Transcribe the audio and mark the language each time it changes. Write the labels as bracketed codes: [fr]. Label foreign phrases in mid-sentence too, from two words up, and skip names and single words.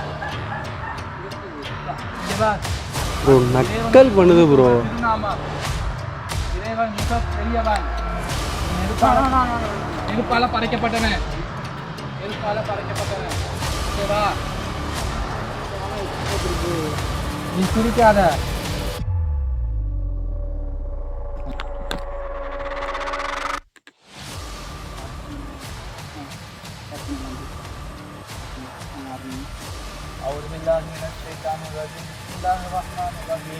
[ta] ப்ரோ நக்கல் பண்ணுது ப்ரோ. இறைவன் மிக பெரியவன். நெருப்பால படைக்கப்பட்டவன். நெருப்பால படைக்கப்பட்டவன். ஓகேவா? நீ சிரிக்காத. [ar] أعوذ بالله من الشيطان الرجيم. بسم الله الرحمن الرحيم.